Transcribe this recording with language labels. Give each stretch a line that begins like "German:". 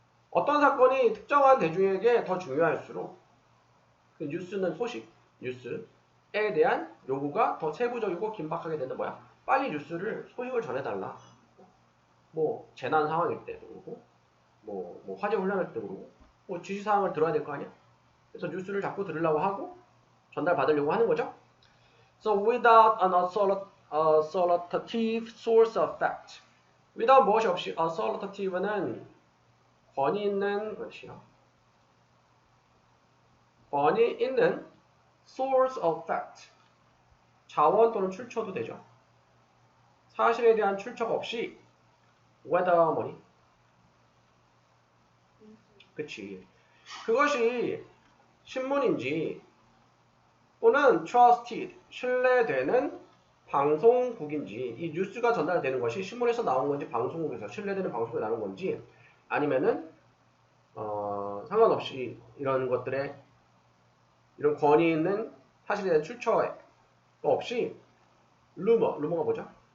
Korean: 어떤 사건이 특정한 대중에게 더 중요할수록 그 뉴스는 소식, 뉴스에 대한 요구가 더 세부적이고 긴박하게 되는 뭐야? 빨리 뉴스를 소식을 전해달라. 뭐 재난 상황일 때도 그러고 뭐 화재 훈련할 때도 그러고 뭐 지시사항을 들어야 될 거 아니야? 그래서 뉴스를 자꾸 들으려고 하고 전달받으려고 하는 거죠.
English: So without an authoritative source of fact.
Korean: without 무엇이 없이 authoritative는 권위 있는 것이요. 권위 있는 source of fact. 자원 또는 출처도 되죠. 사실에 대한 출처가 없이 whether 뭐니? 그치. 그것이 신문인지 또는 trusted, 신뢰되는 방송국인지 이 뉴스가 전달되는 것이 신문에서 나온 건지 방송국에서 신뢰되는 방송국에 나온 건지 아니면은 상관없이 이런 것들에 이런 권위 있는 사실에 대한 출처가 없이 루머가 뭐죠?